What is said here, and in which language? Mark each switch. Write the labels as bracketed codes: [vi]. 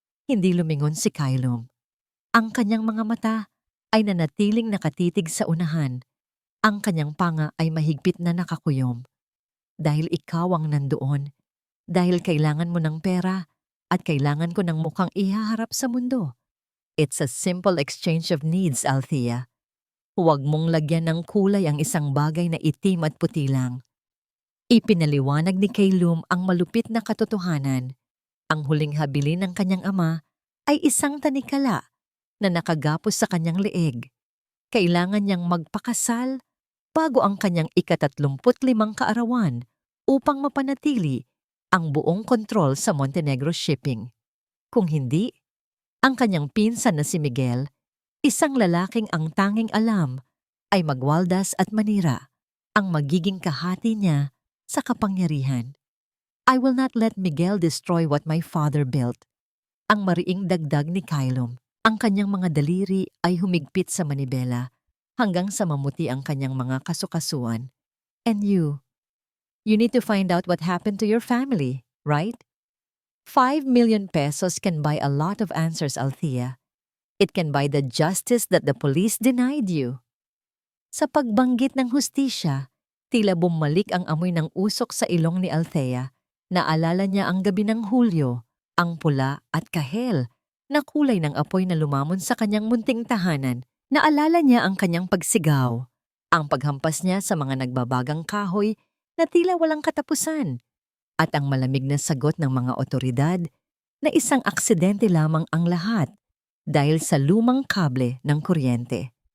[tl] Hindi lumingon si Calum. Ang kanyang mga mata ay nanatiling nakatitig sa unahan. Ang kanyang panga ay mahigpit na nakakuyom. "Dahil ikaw ang nandoon, dahil kailangan mo ng pera at kailangan ko ng mukhang ihaharap sa mundo. [en] It's a simple exchange of needs, Althea. [tl] Huwag mong lagyan ng kulay ang isang bagay na itim at puti lang." Ipinaliwanag ni Calum ang malupit na katotohanan. Ang huling habilin ng kanyang ama ay isang tanikala na nakagapos sa kanyang leeg. Kailangan niyang magpakasal bago ang kanyang ika-35 kaarawan upang mapanatili ang buong kontrol sa Montenegro Shipping. Kung hindi, ang kanyang pinsan na si Miguel, isang lalaking ang tanging alam ay magwaldas at manira, ang magiging kahati niya sa kapangyarihan. [en] I will not let Miguel destroy what my father built. [tl] Ang mariing dagdag ni Kylum. Ang kanyang mga daliri ay humigpit sa manibela hanggang sa mamuti ang kanyang mga kasukasuan. [en] And you need to find out what happened to your family, right? 5 million pesos can buy a lot of answers, Althea. It can buy the justice that the police denied you. [tl] Sa pagbanggit ng hustisya, tila bumalik ang amoy ng usok sa ilong ni Althea. Naalala niya ang gabi ng Hulyo, ang pula at kahel na kulay ng apoy na lumamon sa kanyang munting tahanan. Naalala niya ang kanyang pagsigaw, ang paghampas niya sa mga nagbabagang kahoy na tila walang katapusan, at ang malamig na sagot ng mga otoridad na isang aksidente lamang ang lahat dahil sa lumang kable ng kuryente.